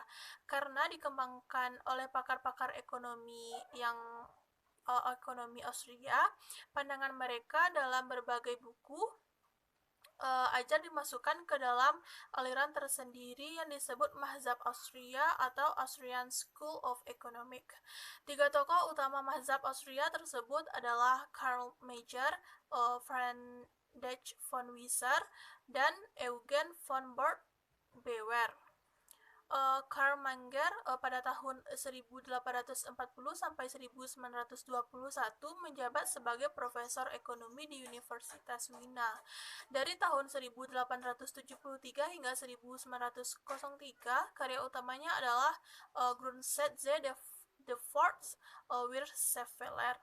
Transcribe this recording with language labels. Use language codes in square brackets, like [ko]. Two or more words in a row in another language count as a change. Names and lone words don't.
[id] Karena dikembangkan oleh pakar-pakar ekonomi yang ekonomi Austria, pandangan mereka dalam berbagai buku ajar dimasukkan ke dalam aliran tersendiri yang disebut mazhab Austria atau [en] Austrian School of Economics. [id] Tiga tokoh utama mazhab Austria tersebut adalah Karl Mayer, Friedrich von Wieser, dan Eugen von Bauer. Karl Mayer pada tahun 1840 sampai 1921 menjabat sebagai profesor ekonomi di Universitas Wiener. Dari tahun 1873 hingga 1903, karya utamanya adalah Grundsätze der Wirtschaftswissenschaft.